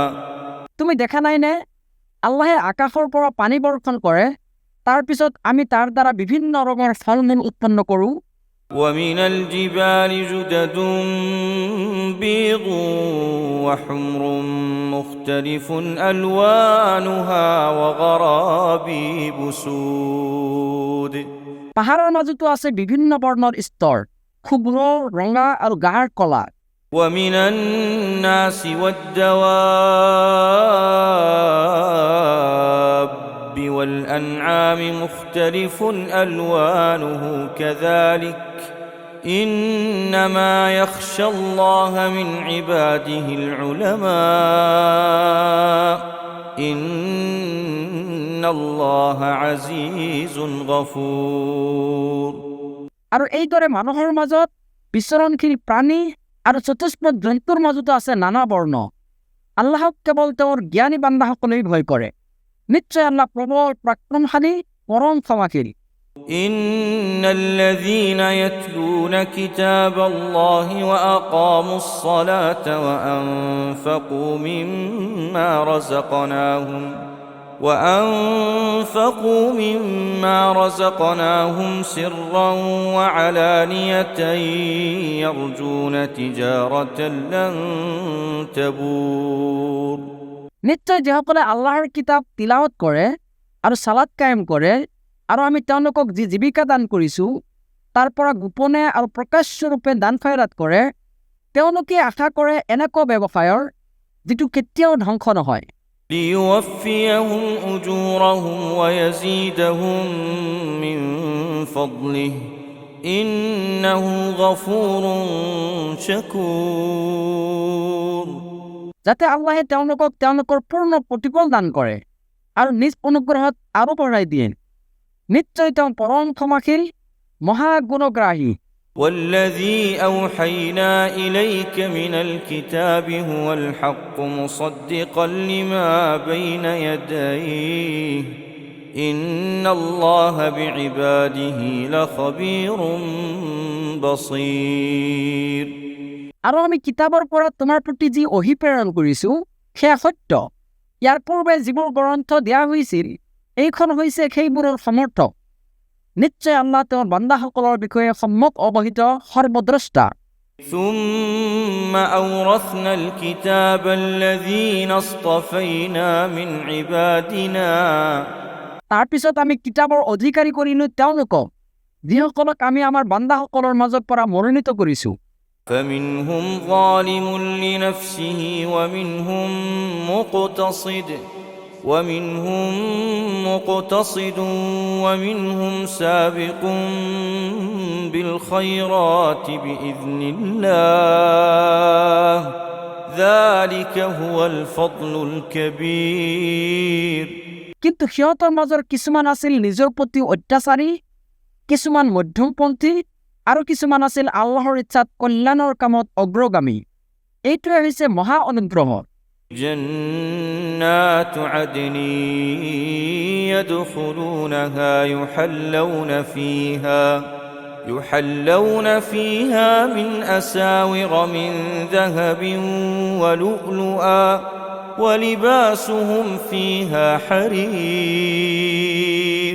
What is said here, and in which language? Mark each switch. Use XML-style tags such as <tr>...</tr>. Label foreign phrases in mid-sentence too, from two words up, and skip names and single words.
<as>তুমি দেখা নাই নে আল্লাহে আকাশৰ পৰা পানী বৰ্ষণ কৰে, তাৰ পিছত আমি তাৰ দ্বাৰা বিভিন্ন ৰঙৰ ফল মূল উৎপন্ন কৰোঁ।</as> <ar>ومن الجبال جدد بيض وحمر مختلف ألوانها وغرابيب سود।</ar> <as>পাহাৰৰ মাজতো আছে বিভিন্ন বৰ্ণৰ স্তৰ, ক্ষুদ্ৰ, ৰঙা আৰু গাঢ় কলা।</as> <ar>ومن الناس والدواب والأنعام مختلف ألوانه كذلك إنما يخشى الله من عباده العلماء إن الله عزيز غفور।</ar> <as>আৰু এইদৰে মানুহৰ মাজত বিচৰণশীল প্ৰাণী আৰু চতুষ্পদ জন্তুৰ মাজতো আছে নানা বৰ্ণ। আল্লাহক কেৱল তেওঁৰ জ্ঞানী বান্দাসকলেই ভয় কৰে। নিশ্চয় আল্লাহ প্ৰবল পৰাক্ৰমশালী, পৰম ক্ষমাশীল।</as> <ar>إن الذين يتلون كتاب الله وأقاموا الصلاة وأنفقوا مما رزقناهم سرا وعلانية يرجون تجارة لن تبور।</ar> <as>নিশ্চয় যিসকলে আল্লাহৰ কিতাপ তিলাৱত কৰে আৰু সালাত কায়েম কৰে আৰু আমি তেওঁলোকক যি জীৱিকা দান কৰিছোঁ তাৰ পৰা গোপনে আৰু প্ৰকাশ্যৰূপে দান খয়ৰাত কৰে, তেওঁলোকে আশা কৰে এনেকুৱা ব্যৱসায়ৰ যিটো কেতিয়াও ধ্বংস নহয়।</as> <ar>ليوفيهم أجورهم ويزيدهم من فضله إنه غفور شكور।</ar> <as>যাতে আল্লাহে তেওঁলোকক তেওঁলোকৰ পূৰ্ণ প্ৰতিফল দান কৰে আৰু নিজ অনুগ্ৰহত আৰু বঢ়াই দিয়ে। নিশ্চয় তেওঁ পৰম ক্ষমাশীল, মহাগুণগ্ৰাহী।</as> <ar>والذي أوحينا إليك من الكتاب هو الحق مصدقا لما بين يديه إن الله بعباده لخبير بصير।</ar> <as>আৰু আমি কিতাপৰ পৰা তোমাৰ প্ৰতি যি ওহী প্ৰেৰণ কৰিছোঁ সেয়া সত্য। ইয়াৰ পূৰ্বে যিবোৰ গ্ৰন্থ দিয়া হৈছিল এইখন হৈছে সেইবোৰৰ সমৰ্থক। নিশ্চয় আল্লাহ তেওঁৰ বান্দাসকলৰ বিষয়ে সম্যক অৱহিত, সৰ্বদ্ৰষ্টা।</as> <ar>ثم أورثنا الكتاب الذين اصطفينا من عبادنا</ar> <as>তাৰ পিছত আমি কিতাপৰ অধিকাৰী কৰিলোঁ তেওঁলোকক যিসকলক আমি আমাৰ বান্দাসকলৰ মাজৰ পৰা মনোনীত কৰিছোঁ।</as> <ar>فمنهم ظالم لنفسه ومنهم مقتصد ومنهم سابق بالخيرات بإذن الله ذلك هو الفضل الكبير।</ar> <as>কিন্তু সিহঁতৰ মাজৰ কিছুমান আছিল নিজৰ প্ৰতি অত্যাচাৰী, কিছুমান মধ্যমপন্থী আৰু কিছুমান আছিল আল্লাহৰ ইচ্ছাত কল্যাণৰ কামত অগ্ৰগামী। এইটোৱে হৈছে মহা অনুগ্ৰহ।</as> <ar>جنات عدن يدخلونها يحلون فيها من أساور من ذهب ولؤلؤا ولباسهم فيها حرير।</ar>